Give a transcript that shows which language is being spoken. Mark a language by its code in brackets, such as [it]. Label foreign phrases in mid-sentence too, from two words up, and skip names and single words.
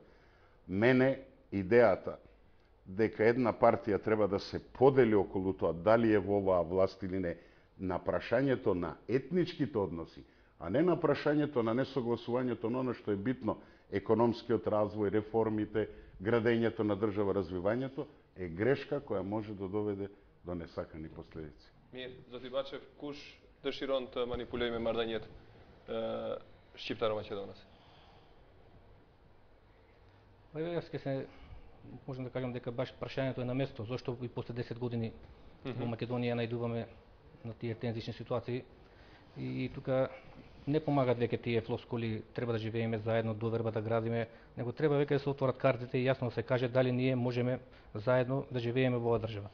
[mk] Мене идејата дека една партија треба да се подели околу тоа дали е во оваа власт или не, на прашањето на етничките односи, а не на прашањето на несогласувањето на оно што е битно, економскиот развој, реформите, градењето на држава, развивањето, е грешка која може да доведе до несакани последици. [sq] Mirë, zoti Baçev, kush dëshiron të manipulojë me marrëdhëniet shqiptaro-maqedonase? [mk] Јас ке се можам да кажам дека баш прашањето е на место, зашто и после 10 години во Македонија најдуваме на тие тензични ситуации и тука не помагат веќе тие флоскули, треба да живееме заедно, доверба да градиме, него треба веќе да се отворат картите и јасно да се каже дали ние можеме заедно да живееме во оваа држава.